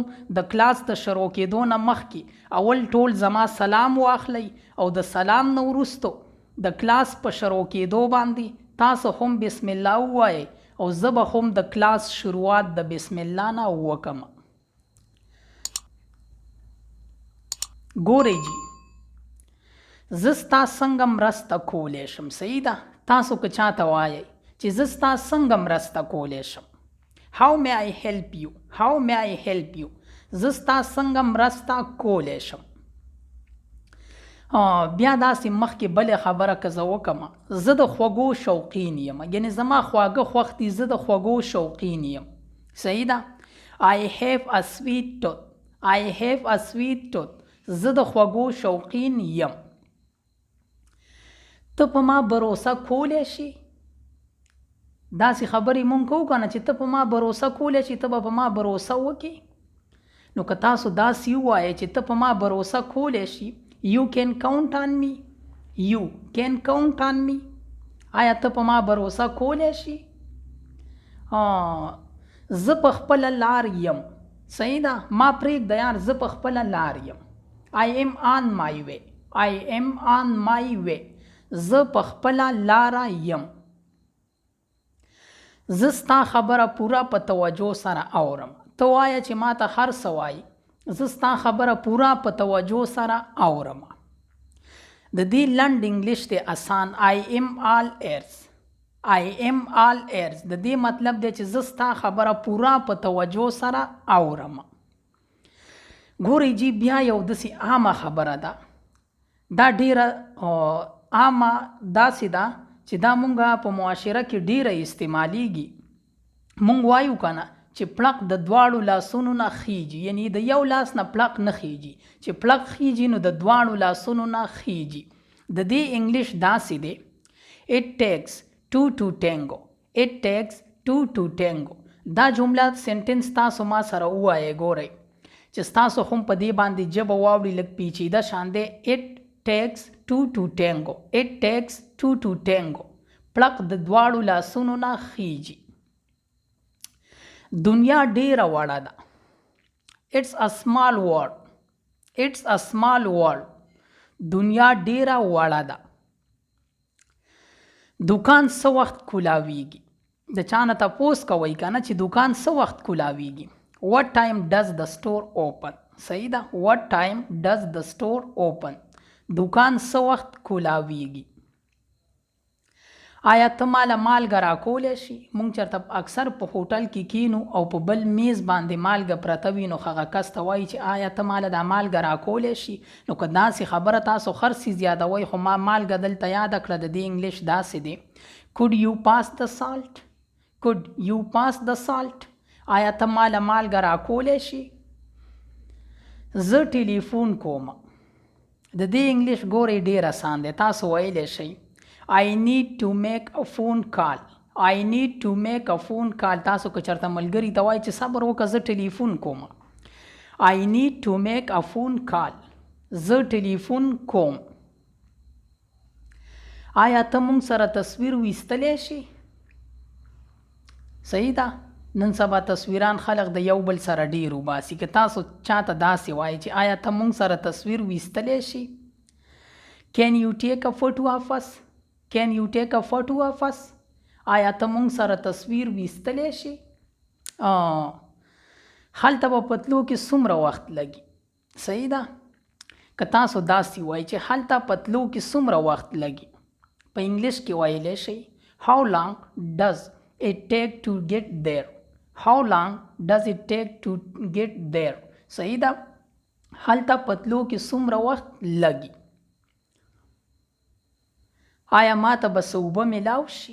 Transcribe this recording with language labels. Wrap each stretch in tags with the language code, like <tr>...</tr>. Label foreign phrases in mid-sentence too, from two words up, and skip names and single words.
<ps>د کلاس د شروع کېدو نه مخکې اول ټول زما سلام واخلئ او د سلام نه وروستو د کلاس په شروع کېدو باندې تاسو هم بسم الله ووایئ او زه به هم د کلاس شروعات د بسم الله نه وکم. ګورئ جی، زه ستا څنګه مرسته کولی شم. صحیح ده. تاسو که چاته وایئ چې زه ستا څنګه مرسته کولی شم.</ps> <en>How may I help you? How may I help you?</en> <ps>زه ستا څنګه مرسته کولی شم. بیا داسې مخکې بلې خبره که زه وکړم، زه د خوږو شوقین یم، یعنې زما خواږه خوښ دي، زه د خوږو شوقین یم. صحیح ده.</ps> <en>I have a sweet tooth. I have a sweet tooth.</en> <ps>زه د خوږو شوقین یم. ته په ما بروسه کولی شي. داسې خبرې مونږ کوو که نه چې ته په ما بروسه کولی شي، ته به په ما بروسه وکړې. نو که تاسو داسې ووایئ چې ته په ما بروسه کولی شي،</ps> <en>You can count on me. You can count on me.</en> <ps>آیا ته په ما بروسه کولی شي؟ زه په خپله لار یم. صحیح ده. ما پرېږده یار، زه په خپله لار یم.</ps> <en>I am on my way. I am on my way.</en> <ps>زه په خپله لاره یم. زه ستا خبره پوره په توجه سره اورم. ته وایه چې ما ته هر څه وایي، زه ستا خبره پوره په توجه سره اورم. د دې لنډ انګلیش دی آسان.</ps> <en>I am all ears. I am all ears.</en> <ps>د دې مطلب دی چې زه ستا خبره پوره په توجه سره اورم. ګورئ جی، بیا یو داسې عامه خبره ده. دا ډیره عامه داسې ده چې دا مونږ په معاشره کې ډیره استعمالیږي. مونږ وایو که نه چې پړق د دواړو لاسونو نه خیږي، یعنی د یو لاس نه پړق نه خیږي. چې پړق خیږي نو د دواړو لاسونو نه خیږي. د دې انګلیش داسې دی.</ps> <en>It takes two to tango. It takes two to tango.</en> <ps>دا جمله سنټنس تاسو ما سره ووایئ. ګورئ چې ستاسو هم په دې باندې ژبه واوړي، لږ پیچیده شان دی.</ps> <en>It takes two to tango. It takes two to tango.</en> <ps>پړق د دواړو لاسونو نه خیږي. دنیا ډیره وړه ده.</ps> <en>It's a small world. It's a small world.</en> <ps>دنیا ډیره وړه ده. دکان څه وخت کولاویږي. د چا نه تپوس کوئ که نه چې دکان څه وخت کولاویږي.</ps> <en>What time does the store open?</en> <ps>صحیح ده.</ps> <en>What time does the store open?</en> <ps>دکان څه وخت کولاویږي. آیا ته ماله مالګه راکولی شي. مونږ چېرته اکثر په هوټل کې کینو او په بل میز باندې مالګه پرته وي، نو هغه کس ته وایي چې آیا ته ماله دا مالګه راکولی شي. نو که داسې خبره تاسو هر څیز یادوئ، خو ما مالګه دلته یاده کړه. د دې انګلیش داسې دی.</ps> <en>Could you pass the salt? Could you pass the salt?</en> <ps>آیا ته ماله مالګه راکولی شي. زه ټلیفون کوم. د دې انګلیش ګورئ ډیر آسان دی. تاسو ویلی شئ</ps> <en>I need to make a phone call. I need to make a phone call.</en> <ps>تاسو که چېرته ملګري ته وایي چې صبر وکړه زه ټلیفون کوم.</ps> <en>I need to make a phone call.</en> <ps>زه ټلیفون کوم. آیا ته مونږ سره تصویر ویستلی شي. صحیح ده. نن سبا تصویران خلق د یو بل سره ډیر وباسي. که تاسو چاته داسې وایي چې آیا ته مونږ سره تصویر ویستلی شي.</ps> <en>Can you take a photo of us? Can you take a photo of us?</en> <ps>آیا ته مونږ سره تصویر ویستلی شي. هلته به پتلو کې څومره وخت لګي. صحیح ده. که تاسو داسې وایي چې هلته پتلو کې څومره وخت لګي، په انګلیش کې ویلی شئ</ps> <en>How long does it take to get there? How long does it take to get there?</en> <ps>صحیح ده. هلته پتلو کې څومره وخت لګي. آیا ما ته به څه اوبه میلاو شي؟</ps>